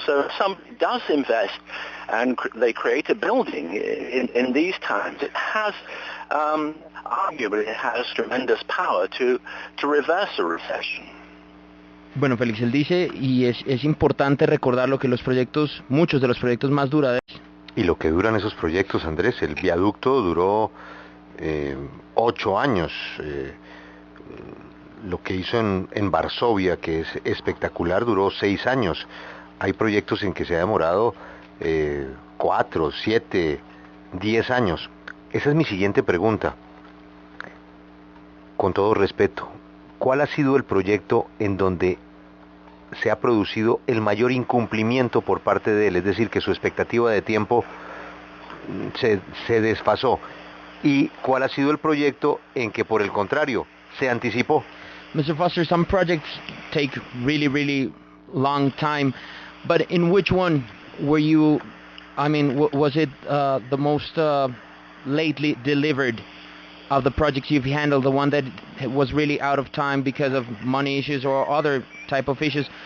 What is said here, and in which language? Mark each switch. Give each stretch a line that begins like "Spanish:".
English: So if somebody does invest and they create a building in these times, it has arguably it has tremendous power to reverse a recession.
Spanish: Bueno, Félix, él dice, y es importante recordar lo que los proyectos, muchos de los proyectos más duraderos. Y lo que duran esos proyectos, Andrés, el viaducto duró 8 años. Lo que hizo en Varsovia, que es espectacular, duró 6 años. Hay proyectos en que se ha demorado 4, 7, 10 años. Esa es mi siguiente pregunta. Con todo respeto, ¿cuál ha sido el proyecto en donde se ha producido el mayor incumplimiento por parte de él? Es decir, que su expectativa de tiempo se desfasó. ¿Y cuál ha sido el proyecto en que, por el contrario, se anticipó?
English: Mr. Foster, some projects take really, really long time, but in which one were you, I mean, was it the most lately delivered of the projects you've handled, the one that was really out of time because of money issues or other type of issues?